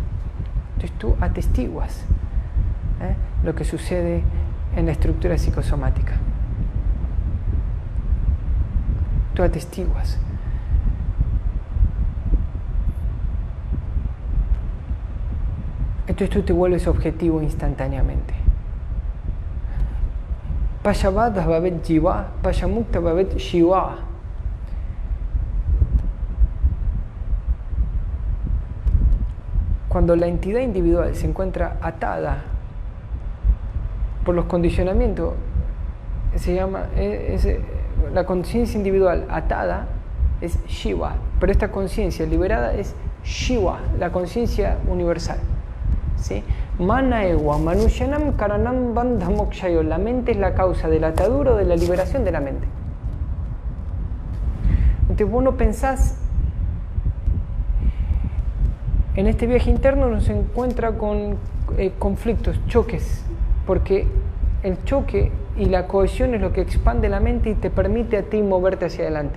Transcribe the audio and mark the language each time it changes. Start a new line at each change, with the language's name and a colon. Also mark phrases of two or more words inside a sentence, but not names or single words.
Spanish: Entonces tú atestiguas lo que sucede en la estructura psicosomática. Tú atestiguas. Entonces tú te vuelves objetivo instantáneamente.
Sanskrit: पाशबद्ध भवेत् जीव, पाशमुक्त भवेत् शिव.
Spanish: Cuando la entidad individual se encuentra atada por los condicionamientos, se llama, la conciencia individual atada es Shiva, pero esta conciencia liberada es Shiva, la conciencia universal. ¿Sí?
Sanskrit: मन एव मनुष्याणां कारणं बन्धमोक्षयो.
Spanish: La mente es la causa de la atadura o de la liberación de la mente. Entonces vos no pensás. En este viaje interno nos encuentra con conflictos, choques, porque el choque y la cohesión es lo que expande la mente y te permite a ti moverte hacia adelante.